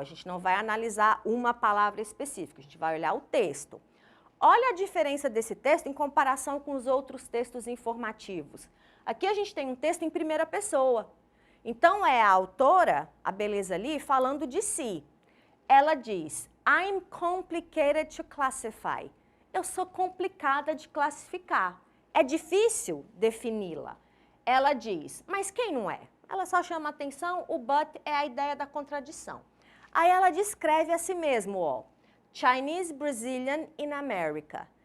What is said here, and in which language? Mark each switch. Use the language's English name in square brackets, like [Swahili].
[Portuguese] A gente não vai analisar uma palavra específica, a gente vai olhar o texto. Olha a diferença desse texto em comparação com os outros textos informativos. Aqui a gente tem um texto em primeira pessoa. Então, é a autora, a Beleza Lee, falando de si. Ela diz, [English] I'm complicated to classify. [Portuguese] Eu sou complicada de classificar. É difícil defini-la. Ela diz, mas quem não é? Ela só chama atenção, o but é a ideia da contradição. Aí ela descreve a si mesma, [English] Chinese Brazilian in America.